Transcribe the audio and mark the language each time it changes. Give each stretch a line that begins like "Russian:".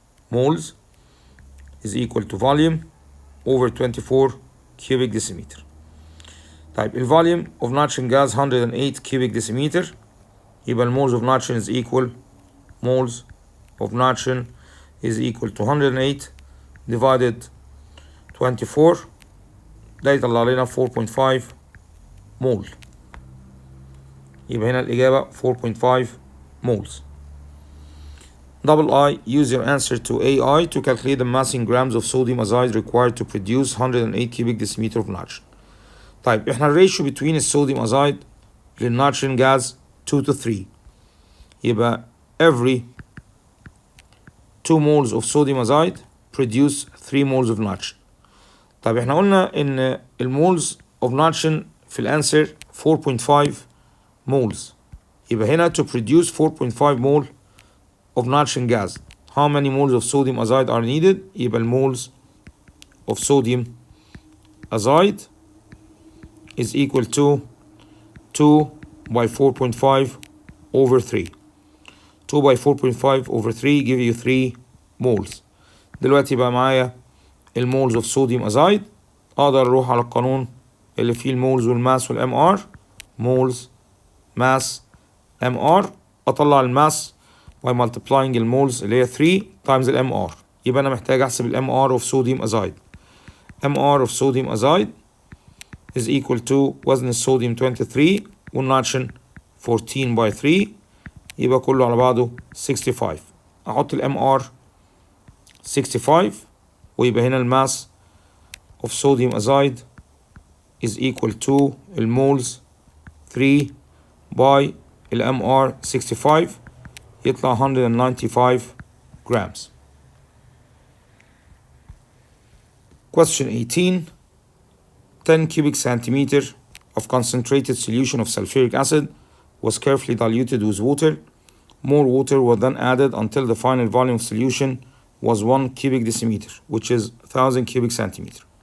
English: moles is equal to volume over 24 cubic decimeter.
Arabic: طيب
English: الvolume of nitrogen gas 108 cubic decimeter.
Arabic: يبقى
English: moles of nitrogen is equal moles of nitrogen is equal to 108 divided 24.
Arabic: ده يطلع لنا 4.5 mole. يبقى هنا الإجابة 4.5 moles.
English: Double I, use your answer to AI to calculate the mass in grams of sodium azide required to produce 108 cubic decimeter of nitrogen.
Arabic: طيب احنا الريشيو
English: between
Arabic: الصوديوم azide للنيتروجين gas 2 to 3. يبقى
English: every 2 moles of sodium azide produce 3 moles of nitrogen.
Arabic: طيب احنا قلنا ان المولز
English: of nitrogen
Arabic: في الانسر 4.5 moles. يبقى هنا
English: to produce 4.5 mole of nitrogen gas, how many moles of sodium azide are needed?
Arabic: يبقى المولز
English: of sodium azide is equal to 2 by 4.5 over 3. 2 by 4.5 over 3 give you 3 moles.
Arabic: دلوقتي بقى معايا المولز
English: of sodium azide.
Arabic: اقدر اروح على القانون اللي فيه المولز والماس والام ار.
English: moles mass mr
Arabic: اطلع الماس
English: by multiplying
Arabic: المولز اللي هي 3
English: times
Arabic: الام ار. يبقى انا محتاج احسب الام ار
English: of sodium azide. mr of sodium azide is equal to
Arabic: وزن الصوديوم 23 والنيتروجين 14 by 3. يبقى كله على بعضه 65. احط الام ار 65 ويبقى هنا الماس
English: of sodium azide is equal to
Arabic: المولز 3 by الام ار 65 يطلع 195 grams.
English: Question 18. 10 cubic centimeter of concentrated solution of sulfuric acid was carefully diluted with water. More water was then added until the final volume of solution was 1 cubic decimeter, which is 1000 cubic centimeter.